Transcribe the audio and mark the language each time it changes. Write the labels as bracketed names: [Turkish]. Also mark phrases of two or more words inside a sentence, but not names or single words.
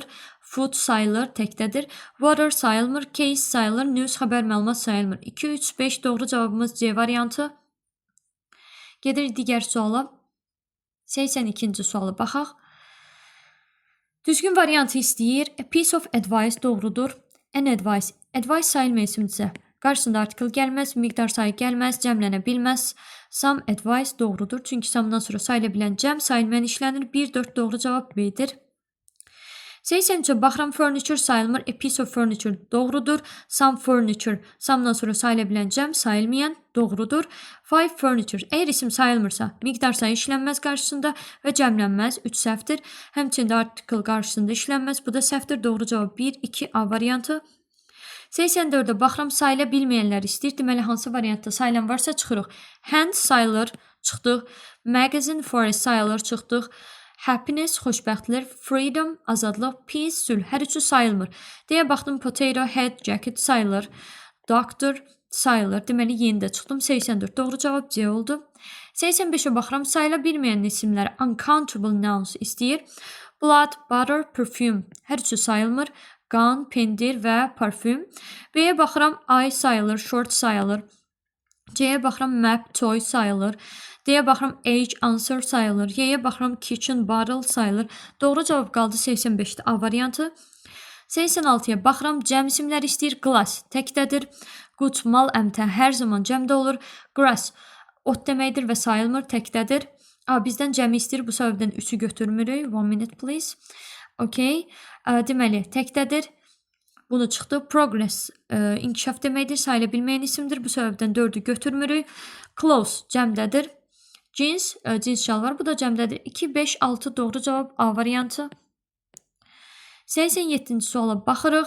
[Azerbaijani] Food sayılır. Təkdədir. Water sayılmır. Case sayılır. News xəbər məlumat sayılmır. 2, 3, 5 doğru cavabımız C variantı. Gedirik digər suala. 82-ci sualı baxaq. Düzgün variantı istəyir. [English] A piece of advice doğrudur. An advice. [Azerbaijani] Advice sayılmı isimdirsə, qarşısında artikel gəlməz, miqdar sayı gəlməz, cəmlənə bilməz. [English] Some advice doğrudur. [Azerbaijani] Çünki samdan sonra sayıla bilən cəm sayılmayan işlənir. 1, 4 doğru cavab B-dir. 83-ə baxıram, furniture sayılmır. [English] A piece of furniture doğrudur. Some furniture, [Azerbaijani] samdan sonra sayıla bilən cəm sayılmayan doğrudur. 5 furniture, əgər isim sayılmırsa, miqdar sayı işlənməz qarşısında və cəmlənməz, 3 səhvdir. Həmçində artikel qarşısında işlənməz, bu da səhvdir. Doğru cavab 1, 2 A variantı. 84-ə baxıram, sayıla bilməyənlər istəyir. Deməli, hansı variantda sayılan varsa çıxırıq. Hand sayılır, çıxdıq. Magazine, forest sayılır, çıxdıq. Happiness, xoşbəxtlik. Freedom, azadlıq. Peace, sülh. Hər üçü sayılmır. Deyə baxdım, potato, hat, jacket sayılır. Doctor sayılır. Deməli, yeni də çıxdım. 84 doğru cavab C oldu. 85-ə baxıram, sayıla bilməyən isimlər [English] uncountable nouns [Azerbaijani] istəyir. [English] Blood, butter, perfume. [Azerbaijani] Hər üçü sayılmır. Gun, pendir və parfüm. B-yə baxıram, eye sayılır, short sayılır. C-yə baxıram, map, toy sayılır. D-yə baxıram, age, answer sayılır. Y-yə baxıram, kitchen, bottle sayılır. Doğru cavab qaldı 85-də A variantı. 86-ya baxıram, cəm isimlər istəyir. Glass, təkdədir. Good, mal, əmtə hər zaman cəmdə olur. Grass, ot deməkdir və sayılmır, təkdədir. Bizdən cəmi istəyir, bu səbəbdən 3-ü götürmürük. [English] 1 minute please. [Azerbaijani] Okay. Deməli, təkdədir. Bunu çıxdı. Progress, inkişaf deməkdir. Sayıla bilməyən isimdir. Bu səbəbdən 4-ü götürmürük. Clothes, cəmdədir. Jeans, cins şalvar. Bu da cəmdədir. 2, 5, 6 doğru cavab A variantı. 87-ci suala baxırıq.